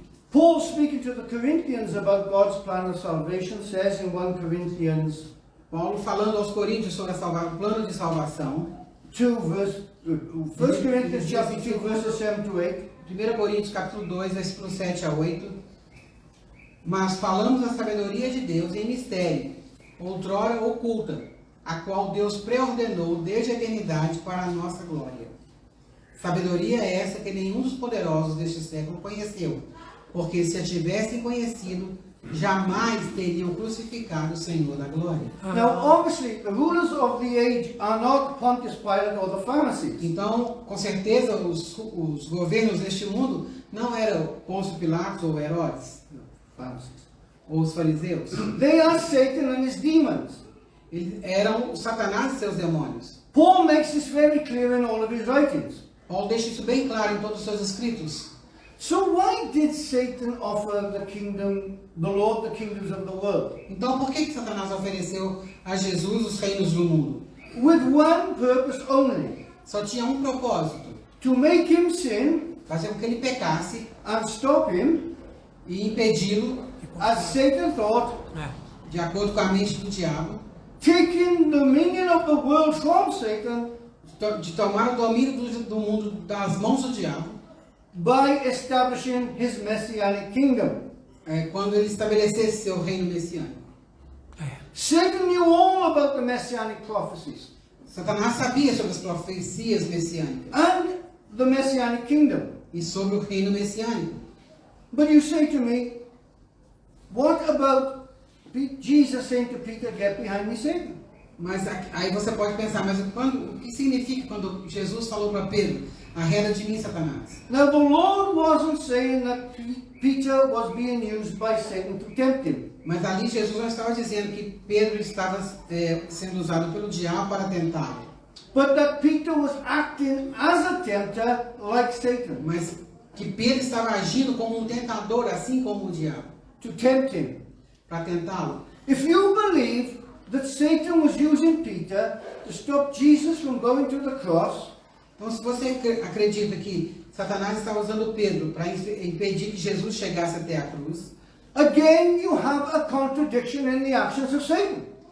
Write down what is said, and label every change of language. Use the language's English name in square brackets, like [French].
[English] Paul, speaking to the Corinthians about God's plan of salvation, says in 1 Corinthians [Portuguese] Paulo falando aos Coríntios sobre o plano de salvação, [English] 1 Corinthians chapter 2, verses 7 to 8. [Portuguese] 1 Coríntios capítulo 2, versículos 7 a 8. Mas falamos da sabedoria de Deus em mistério, outrora oculta, a qual Deus preordenou desde a eternidade para a nossa glória. Sabedoria é essa que nenhum dos poderosos deste século conheceu, porque se a tivessem conhecido, jamais teriam crucificado o Senhor da glória. [English] Now, obviously, the rulers of the age are not Pontius Pilate or the Pharisees. [Portuguese] Então, com certeza, os governos deste mundo não eram Pôncio Pilatos ou Herodes, [English] Pharisees. [Portuguese] ou os fariseus. [English] They are Satan and his demons. [Portuguese] Eles eram Satanás e seus demônios. [English] Paul makes this very clear in all of his writings. [Portuguese] Paulo deixa isso bem claro em todos os seus escritos. [English] So why did Satan offer the kingdom, the Lord, the kingdoms of the world? [Portuguese] Então, por que Satanás ofereceu a Jesus os reinos do mundo? [English] With one purpose only, [Portuguese] Só tinha um propósito: [English] to make him sin [Portuguese] fazer com que ele pecasse [English] and stop him, [Portuguese] e impedi-lo, [English] as Satan thought, [Portuguese] É. de acordo com a mente do diabo, [English] taking dominion of the world from Satan [Portuguese] de tomar o domínio do mundo das mãos do diabo, [English] by establishing his messianic kingdom. [Portuguese] quando ele estabelecesse seu reino messiânico. [English] Satan knew all about the messianic prophecies [Portuguese] Satanás sabia sobre as profecias messiânicas [English] and the messianic kingdom. [Portuguese] e sobre o reino messiânico. [English] But you say to me, what about Jesus saying to Peter, get behind me, Satan? [Portuguese] Mas aí você pode pensar, mas o que significa quando Jesus falou para Pedro, arreda de mim, Satanás? [English] Now the Lord wasn't saying that Peter was being used by Satan to tempt him. [Portuguese] Mas ali Jesus não estava dizendo que Pedro estava sendo usado pelo diabo para tentá-lo, [English] But that Peter was acting as a tempter like Satan, [Portuguese] mas que Pedro estava agindo como um tentador, assim como o diabo, [English] to tempt him. [Portuguese] para tentá-lo. [English] If you believe that Satan was using Peter to stop Jesus from going to the cross, [Portuguese] Então, se você acredita que Satanás estava usando Pedro para impedir que Jesus chegasse até a cruz, [English] again you have a contradiction in the actions of Satan.